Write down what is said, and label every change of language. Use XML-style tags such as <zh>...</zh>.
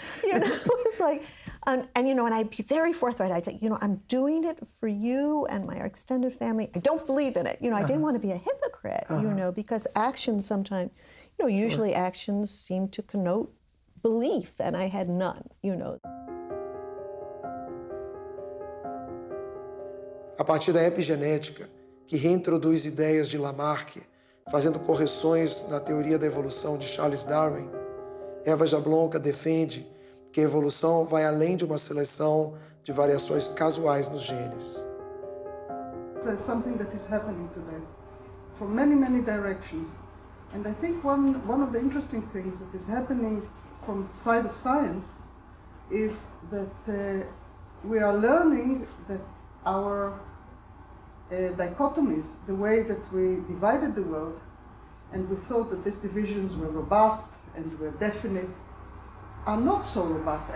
<en>It was like, and I'd be very forthright. I'd say, I'm doing it for you and my extended family. I don't believe in it. I didn't want to be a hypocrite, because actions sometimes, usually actions seem to connote belief, and I had none,</en> <pt>A partir da epigenética, que reintroduz ideias de Lamarck, fazendo correções na teoria da evolução de Charles Darwin, Eva Jablonka defende que a evolução vai além de uma seleção de variações casuais nos genes.</pt> <en>There's something that is happening today from many, many directions. And I think one of the interesting things that is happening from the side of science is that we are learning that our dichotomies, the way that we divided the world, and we thought that these divisions were robust and were definite, are not so robust.</en>